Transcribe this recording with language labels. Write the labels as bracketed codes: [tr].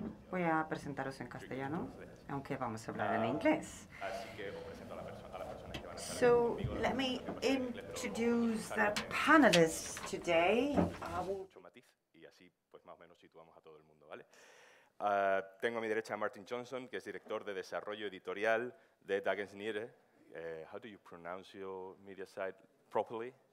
[es] Voy a presentaros en castellano, aunque vamos a hablar en inglés. Así que os presento a las personas que van a estar [en] So [es] conmigo. [en] let me introduce the panelists today. [es] Mucho matiz y así pues más o menos situamos a todo el mundo, ¿vale? Tengo a mi derecha a Martin Johnson, que es director de desarrollo editorial de Dagens Nyheter. [en] How do you pronounce your media site properly?